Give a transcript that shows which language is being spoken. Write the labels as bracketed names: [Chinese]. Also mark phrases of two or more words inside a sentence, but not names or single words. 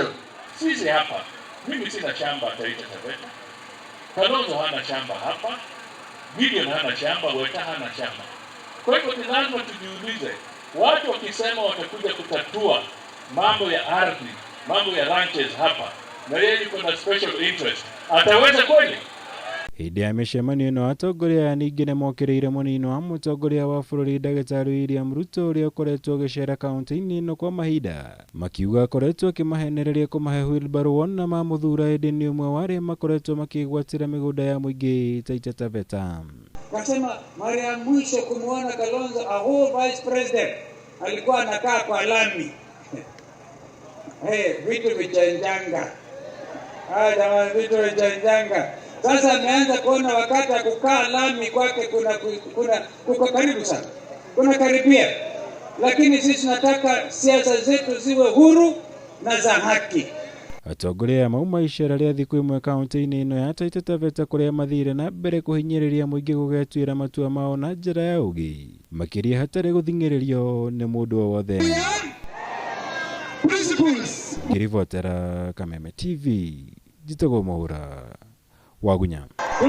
[Swahili] Sisi hapa, mimi sina shamba Taita Taveta, Kalonzo hana shamba hapa, Gideon hana shamba, Weta hana shamba. Kwa hivyo ni lazima tujiulize, watu wakisema watakuja kutatua mambo ya ardhi, mambo ya ranches hapa, na yeye yuko na [English] special interest, [Swahili] ataweza kweli? [Kikuyu] Hĩndĩ ya mĩcemanio ĩno atongoria aya ningĩ nĩ mokĩrĩire mũnini wa mũtongoria wa bũrũri Ndagĩtarĩ William Ruto ũrĩa ũkoretwo ũgĩcera kaunti-inĩ ĩno kwa mahinda, makiuga akoretwo akĩmahenereria kũmahe wheelbarrow wona mamũthura hĩndĩ nĩ ũmwe wa arĩa makoretwo makĩgwatĩra mĩgũnda ya mũingĩ Taita Taveta. [Swahili] Kasema mara ya mwisho kumuona Kalonzo [English] a whole vice president [Swahili] alikuwa anakaa kwa lami. Vitu vichanjanga. Jamani, vitu vichanjanga. Sasa ameanza kuona wakati wa kukaa lami kwake kuko karibu sana, kuna karibia. Lakini sisi tunataka siasa zetu ziwe huru na za haki. [Kikuyu] Atongoria mauma icera rĩa thikũ ĩmwe kaunti-inĩ ĩno ya Taita Taveta, kũrĩa mathire na mbere kũhinyĩrĩria mũingĩ gũgetuĩra matua mao na njĩra ya ũgĩ, makĩria hatarĩ gũthing'ĩrĩrio nĩ mũndũ o wothe. Ngĩribotera Kameme TV, Njitagwo Mwaura, Wagunya.